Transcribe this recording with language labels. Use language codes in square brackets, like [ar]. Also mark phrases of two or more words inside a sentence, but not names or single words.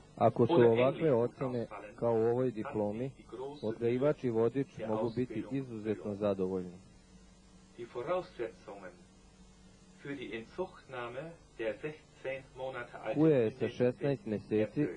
[hr] Ako su [de] oder [hr] ovakve [de] ähnlich [hr] ocjene [de] ausfallen, [hr] kao u ovoj diplomi, [de] kann die große [hr] odgajivač i vodič [de] der [hr] mogu biti [de] Ausbildung [hr] izuzetno [de] belohnt. [hr] zadovoljni. [de] Die Voraussetzungen für die Inzuchtnahme der 16 Monate alten [hr] Kuja je sa [de] Hündin 16 sind [hr] mjeseci [de] erfüllt.